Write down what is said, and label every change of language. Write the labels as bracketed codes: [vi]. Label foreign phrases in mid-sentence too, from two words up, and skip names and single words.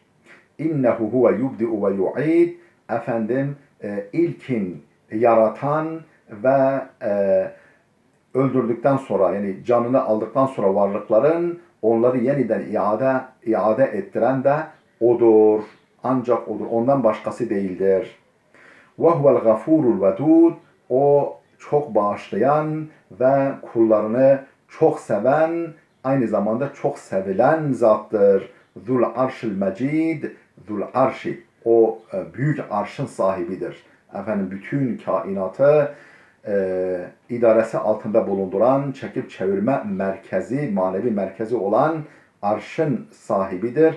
[ar] إنه هو يبدئ ويعيد. [tr] İlkin yaratan ve öldürdükten sonra, yani canını aldıktan sonra varlıkların onları yeniden iade ettiren de odur. Ancak odur. Ondan başkası değildir. [ar] وَهُوَ الْغَفُورُ الْوَدُودُ. [tr] O çok bağışlayan ve kullarını çok seven, aynı zamanda çok sevilen zattır. [ar] ذو العرش المجيد. ذو العرش. [tr] O büyük arşın sahibidir. Bütün kainatı idaresi altında bulunduran, çekip çevirme merkezi, manevi merkezi olan arşın sahibidir.